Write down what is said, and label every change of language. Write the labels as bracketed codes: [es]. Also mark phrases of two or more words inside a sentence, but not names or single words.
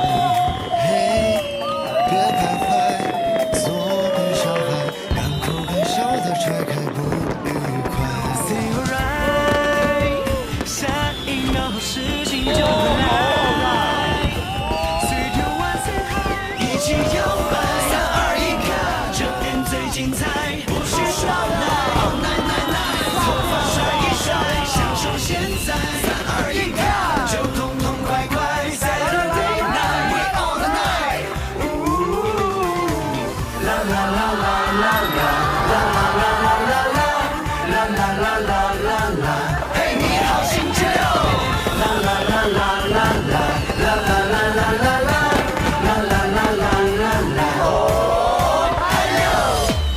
[zh] 嘿，别徘徊，做个小孩，敢哭敢笑的甩开不愉快。 [en] Say alright， [zh] 下一秒事情就会来。随着万岁海，一起摇摆。3、2、1，看，这边最精彩，不许耍赖。现在3、2、1，看，就痛痛快快 ， [en] Saturday night we all the night，啦啦啦啦啦啦啦啦啦啦啦啦啦啦， [zh] 嘿，你好心情哦，啦啦啦啦啦啦啦啦啦啦啦啦啦啦啦啦，哦，还有。